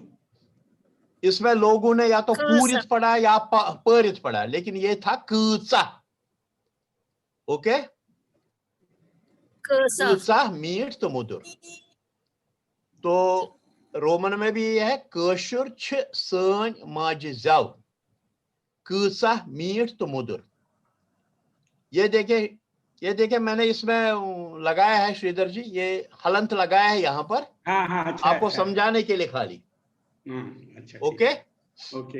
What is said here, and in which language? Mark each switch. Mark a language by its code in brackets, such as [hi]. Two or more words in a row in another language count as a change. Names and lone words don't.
[hi] इसमें लोगों ने या तो पूरित पढ़ा या परित पढ़ा, लेकिन ये था कूचा. [ks] ओके, कूचा मीठ तो मधुर. [hi] तो रोमन में भी ये है [ks] कशुर छ सन माज जाओ, कूचा मीठ तो मधुर. [hi] ये देखे मैंने इसमें लगाया है श्रीधर जी, ये हलंत लगाया है यहाँ पर. अच्छा, आपको समझाने के लिए खाली. अच्छा, ओके ओके,